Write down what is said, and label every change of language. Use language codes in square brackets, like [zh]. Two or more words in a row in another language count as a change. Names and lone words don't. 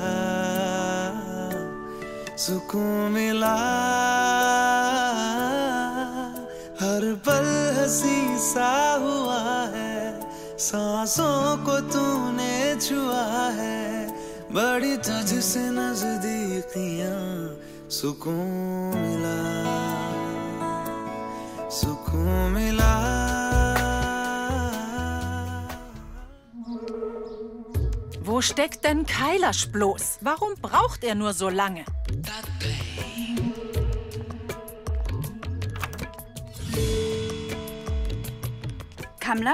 [hi] हर पल हंसी सा हुआ है सांसों को तूने छुआ है बड़ी तुझसे नजदीकियां सुकून मिला [de] Wo steckt denn Kailash bloß? Warum braucht er nur so lange? Kamla?